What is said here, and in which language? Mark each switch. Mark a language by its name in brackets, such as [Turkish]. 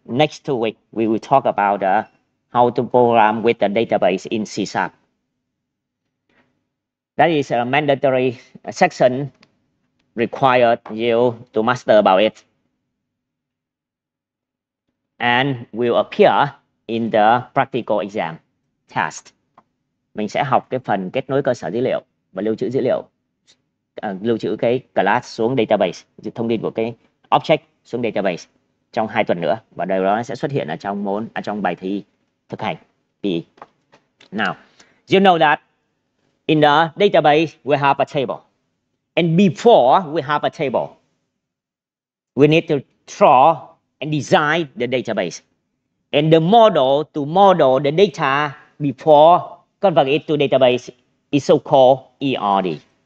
[English] Next 2 weeks, we will talk about how to program with the database in C#. That is a mandatory section required you to master about it, and will appear in the practical exam test. [Vietnamese] Mình sẽ học cái phần kết nối cơ sở dữ liệu và lưu trữ dữ liệu, lưu trữ cái class xuống database, thông tin của cái object xuống database trong 2 tuần nữa, và điều đó sẽ xuất hiện ở trong bài thi thực hành. [English] Now, you know that in the database we have a table, and before we have a table, we need to draw and design the database, and the model to model the data before convert it to database is so called ERD.